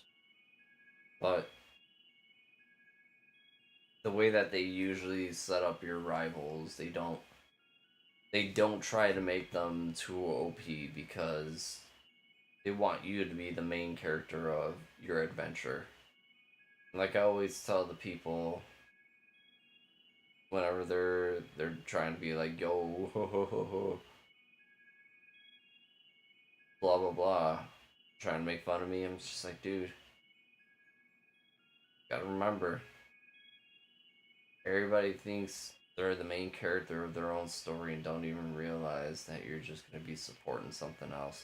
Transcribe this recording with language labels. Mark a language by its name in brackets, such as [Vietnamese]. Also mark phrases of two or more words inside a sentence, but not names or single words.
[English] But the way that they usually set up your rivals, they don't try to make them too OP because they want you to be the main character of your adventure. Like I always tell the people whenever they're trying to be like, yo, ho, ho, ho, ho, blah blah blah, trying to make fun of me. I'm just like, dude, gotta remember, everybody thinks they're the main character of their own story and don't even realize that you're just gonna be supporting something else.